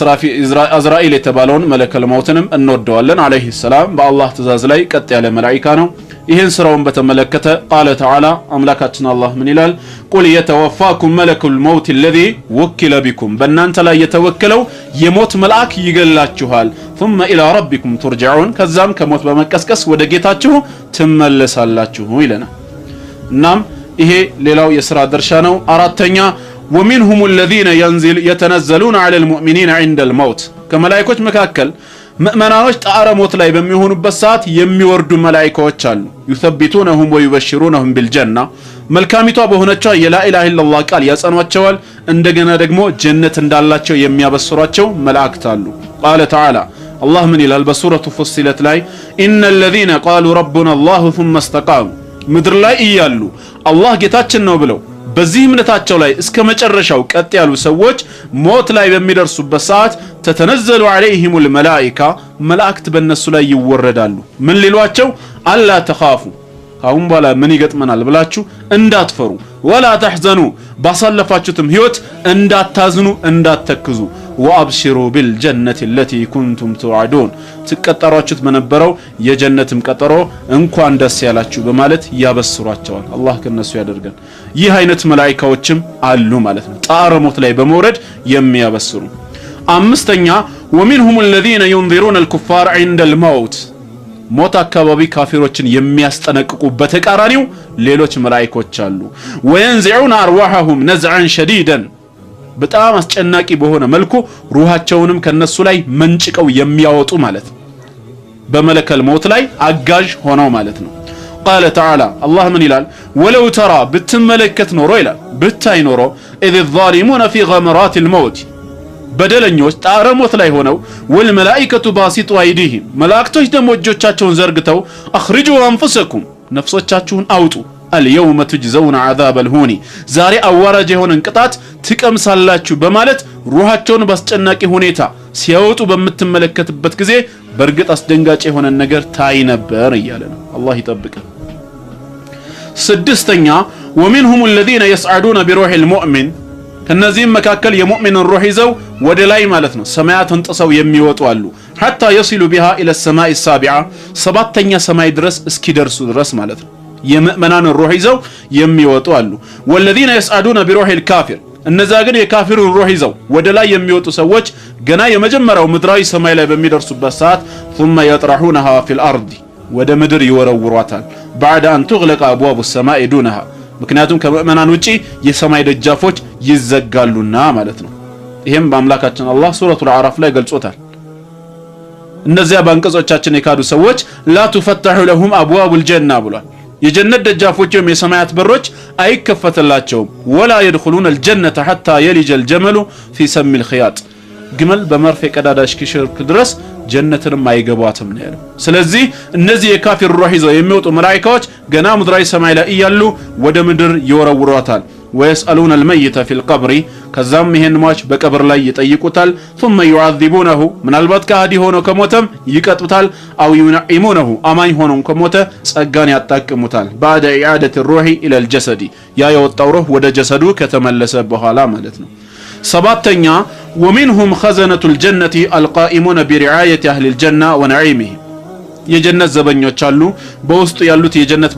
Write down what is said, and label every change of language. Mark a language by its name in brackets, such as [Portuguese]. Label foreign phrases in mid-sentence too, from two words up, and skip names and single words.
[Amharic] አዝራኢል የተባለውን መለከል ሞትንም እንወደዋለን። [Arabic] عليه السلام [Amharic] በአላህ ትእዛዝ ላይ ቀጥ ያለ መላኢካ ነው። ይህን ስራውን በተመለከተ [Arabic] قال تعالى [Amharic] አምላካችን አላህ ምን ይላል? [Arabic] قل يتوفاكم ملك الموت الذي وكل بكم [Amharic] በእናንተ ላይ የተወከለው የሞት መልአክ ይገላችኋል። [Arabic] ثم الى ربكم ترجعون [Amharic] ከዛም ከሞት በመቀስቀስ ወደ ጌታችሁ ትመለሳላችሁ ይለናል። እናም ይሄ ሌላው የሥራ ድርሻ ነው። አራተኛ [Arabic] ومنهم الذين يتنزلون على المؤمنين عند الموت [Amharic] ከመላእክቶች መካከል ሙእሚናኖች ጣረ ሞት ላይ በሚሆኑበት ሰዓት የሚወርዱ መላእክቶች አሉ። [Arabic] يثبتونهم ويبشرونهم بالجنة [Amharic] መልካሚቷ በሆነችው [Arabic] لا إله إلا الله [Amharic] ቃል ያጸኗቸዋል። እንደገና ደግሞ ጀነት እንዳላቸው የሚያበስሯቸው መላእክት አሉ። [Arabic] قال تعالى الله من [Amharic] ይላል በሱረቱ ፉሲለት ላይ [Arabic] إن الذين قالوا ربنا الله ثم استقاموا [Amharic] ምድር ላይ እያሉ አላህ ጌታችን ነው ብለው በዚህ እምነታቸው ላይ እስከ መጨረሻው ቀጥ ያሉ ሰዎች ሞት ላይ በሚደርሱበት ሰዓት [Arabic] تتنزل عليهم الملائكة [Amharic] መላእክት በእነሱ ላይ ይወረዳሉ። ምን ሊሏቸው? [Arabic] ألا تخافوا [Amharic] አሁን በኋላ ምን ይገጥመናል ብላችሁ እንዳትፈሩ፣ [Arabic] ولا تحزنوا [Amharic] ባሳለፋችሁትም ህይወት እንዳታዝኑ እንዳትተክዙ፣ [Arabic] وأبشروا بالجنة التي كنتم توعدون [Amharic] ትቀጠሯችሁት በነበረው የጀነትም ቀጠሮ እንኳን ደስ ያላችሁ በማለት ያበስሯቸዋል። አላህ ከነሱ ያደርገን። ይህ አይነት መላእክቶችም አሉ ማለት ነው ጣረ ሞት ላይ በመውረድ የሚያበስሩ። አምስተኛ [Arabic] ومنهم الذين ينذرون الكفار عند الموت [Amharic] ሞት አካባቢ ካፊሮችን የሚያስጠነቅቁ በተቃራኒው ሌሎች መላእክቶች አሉ። [Arabic] وينزعون أرواحهم نزعا شديدا [Amharic] በጣም አስጨናቂ በሆነ መልኩ ሩሃቸውንም ከነሱ ላይ መንጭቀው የሚያወጡ ማለት በመለከል ሞት ላይ አጋዥ ሆነው ማለት ነው። [Arabic] قال تعالى الله من [Amharic] ይላል? [Arabic] ولو ترى [Amharic] ብትመለከት ኖሮ ይላል ብታይ ኖሮ [Arabic] إذ الظالمون في غمرات الموت [Amharic] በደለኞች ጣረ ሞት ላይ ሆነው [Arabic] والملائكة باسطوا أيديهم [Amharic] መላእክቶች ደግሞ እጆቻቸውን ዘርግተው [Arabic] أخرجوا أنفسكم [Amharic] ነፍሶቻችሁን አውጡ [Arabic] اليوم تجزون عذاب الهون [Amharic] ዛሬ አዋራጅ የሆነን ቅጣት ትቀምሳላችሁ በማለት ሩሃቸውን ባስጨናቂ ሁኔታ ሲያወጡ በመተመለከትበት ጊዜ በርግጥ አስደንጋጭ የሆነ ነገር ታይ ነበር እያለ ነው። አላህ ይጠብቀን። ስድስተኛ [Arabic] ومنهم الذين يصعدون بروح المؤمن [Amharic] ከነዚህም መካከል የሙእሚንን ሩህ ይዘው ወደ ላይ ማለት ነው ሰማያትን ጥሰው የሚወጡ አሉ። [Arabic] حتى يصلوا بها الى السماء السابعة [Amharic] ሰባተኛ ሰማይ ድረስ እስኪደርሱ ድረስ ማለት ነው የሙእሚናን ሩህ ይዘው የሚወጡ አሉ። [Arabic] والذين يصعدون بروح الكافر [Amharic] እነዛ ግን የካፊሩን ሩህ ይዘው ወደ ላይ የሚወጡ ሰዎች ገና የመጀመሪያው ምድራዊ ሰማይ ላይ በሚደርሱበት ሰዓት ثم [Arabic] يطرحونها في الارض [Amharic] ወደ ምድር ይወረውሯታል። [Arabic] بعد ان تغلق ابواب السماء دونها [Amharic] ምክንያቱም ከሙእሚናን ውጪ የሰማይ ደጃፎች ይዘጋሉና ማለት ነው። ይሄም በአምላካችን አላህ ሱረቱል አዕራፍ ላይ ገልጾታል። እነዚያ ባንቀጾቻችን የካዱ ሰዎች [Arabic] لا تفتح لهم ابواب الجنة [Amharic] ብሏል። የጀነት ደጃፎችም የሰማያት በሮች አይከፈተላቸውም። [Arabic] ولا يدخلون الجنة حتى يلج الجمل في سم الخياط [Amharic] ግመል በመርፌ ቀዳዳ እስኪሽርክ ድረስ ጀነትንም አይገባትም ነው ያለው። ስለዚህ እነዚህ የካፊር ሩህ ይዘው የሚወጡ መላእክቶች ገና ምድራዊ ሰማይ ላይ እያሉ ወደ ምድር ይወረውሯታል። [Arabic] ويسألون الميت في القبر [Amharic] ከዛም ይሄን ሟች በቀብር ላይ ይጠይቁታል [Arabic] ثم يعذبونه [Amharic] ምናልባት ከሃዲ ሆኖ ከሞተም ይቀጡታል [Arabic] أو ينعمونه [Amharic] አማኝ ሆኖ ከሞተ ጸጋን ያጣቅሙታል [Arabic] بعد إعادة الروح إلى الجسد [Amharic] ያ የወጣው ሩህ ወደ ጀሰዱ ከተመለሰ በኋላ ማለት ነው ሰባተኛ [Arabic] ومنهم خزنة الجنة القائمون برعاية أهل الجنة ونعيمهم [Amharic] የጀነት ዘበኞች አሉ በውስጡ ያሉት የጀነት